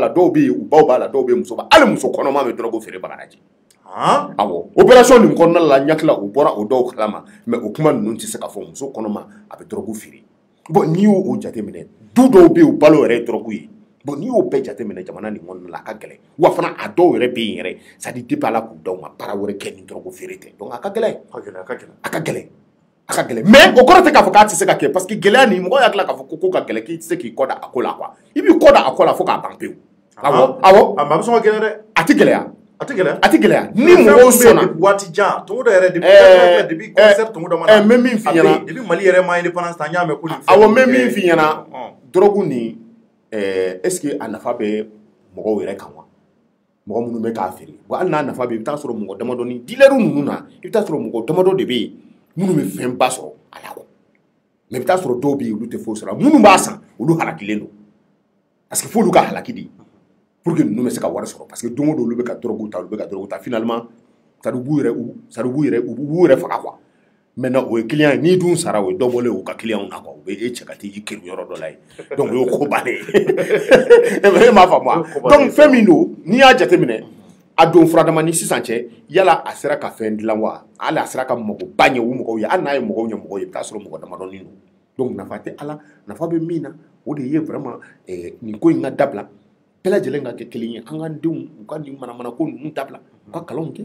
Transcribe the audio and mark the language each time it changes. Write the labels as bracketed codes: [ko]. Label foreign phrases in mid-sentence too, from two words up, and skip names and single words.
[bm] la dɔw bɛ yen u baw b'a la dɔw bɛ yen muso b'a hali muso kɔnɔma bɛ dɔrɔgu feere Bagadaji awɔ opération nin kɔnɔna la ɲakila u bɔra o dɔw kalama mais o kuma ninnu tɛ se ka fɔ muso kɔnɔma a bɛ dɔrɔgu feere bon n'i y'o jateminɛ du dɔw bɛ yen u balo yɛrɛ ye dɔrɔgu ye bon n'i y'o bɛɛ jateminɛ jamana nin kɔnɔna la a ka gɛlɛn wa fana a dɔw yɛrɛ bɛ yen yɛrɛ [fr] c'est à dire [bm] depuis Ala k'u d'aw ma baara wɛrɛ kɛ ni dɔrɔgu feere tɛ donc a ka gɛlɛn mais o kɔrɔ tɛ k'a fɔ k'a tɛ se ka kɛ [fr] parce que [bm] gɛlɛya nin mɔgɔ y'a tila k'a fɔ ko ka gɛlɛn k'i tɛ se k'i kɔ da a ko la quoi i b'i kɔ da a ko la fo k'a ban pewu awɔ a bɛ sɔn ka gɛlɛn dɛ a tɛ gɛlɛya a tɛ gɛlɛya a tɛ gɛlɛya ni mɔgɔw sɔnna waati jan Tongo dɔ yɛrɛ depuis concert Tongo dɔ ma na mɛ min f'i ɲɛna depuis Mali yɛrɛ ma indépendance ta n y'a mɛn ko nin awɔ mɛ min f'i ɲɛna dɔrɔgu nin [fr] est-ce que [bm] a nafa bɛ mɔgɔw yɛrɛ kan wa mɔgɔ minnu bɛ k'a feere wa hali n'a nafa bɛ i bɛ taa sɔrɔ mɔgɔ damadɔ ni dealer ninnu na i bɛ taa sɔrɔ mɔgɔ damadɔ de bɛ yen minnu bɛ fɛnba sɔrɔ a la mais i bɛ taa sɔrɔ dɔw bɛ yen olu tɛ foyi sɔrɔ minnu b'a san olu halakilen don [fr] parce que [bm] f'olu ka halaki de [fr] pour que [bm] ninnu bɛ se ka wari sɔrɔ [fr] parce que [bm] don o don olu bɛ ka dɔrɔgu ta finalement ça b'u yɛrɛ faga quoi maintenant o ye client ye n'i dun sara o ye dɔ bɔlen ye u ka client na quoi u bɛ e cɛ ka t'i keri yɔrɔ dɔ la yen donc o y'o ko bannen ye e m'a faamu donc fɛn min don n'i y'a jateminɛ a don furadama ni sisan cɛ yala a sera ka fɛn dilan wa hali a sera ka magoba ɲɛ u mɔgɔw ye hali n'a ye mɔgɔw ɲɛ mɔgɔw ye i bɛ taa sɔrɔ mɔgɔ damadɔnin don donc nafa tɛ Ala nafa bɛ min na o de ye vraiment nin ko in ka dabila bɛɛ lajɛlen ka kɛ kelen ye an ka denw u ka nin manamana ko ninnu dabila u ka kalanw kɛ